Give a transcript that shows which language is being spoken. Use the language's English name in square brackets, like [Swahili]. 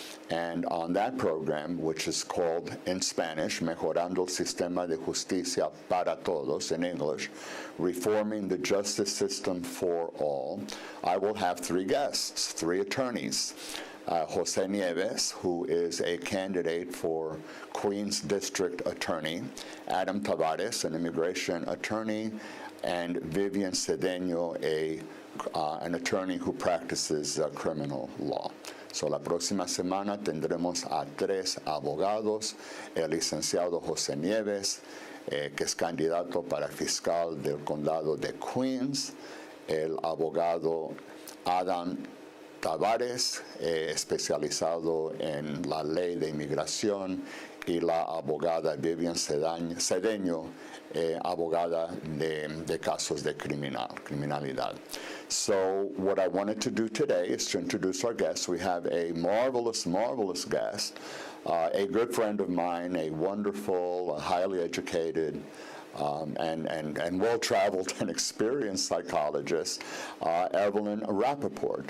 [English] And on that program, which is called in Spanish, Mejorando el Sistema de Justicia para Todos, in English, Reforming the Justice System for All, I will have three guests, three attorneys. Jose Nieves, who is a candidate for Queens District Attorney, Adam Tavares, an immigration attorney, and Vivian Cedeño, an attorney who practices criminal law. [Spanish] So, la próxima semana tendremos a tres abogados, el licenciado José Nieves, que es candidato para fiscal del condado de Queens, el abogado Adam Tavares, especializado en la ley de inmigración, y la abogada Vivian Cedeño, abogada de casos de criminalidad. [English] So what I wanted to do today is to introduce our guests. We have a marvelous, marvelous guest, a good friend of mine, a wonderful, highly educated, and well-traveled and experienced psychologist, Evelyn Rappoport.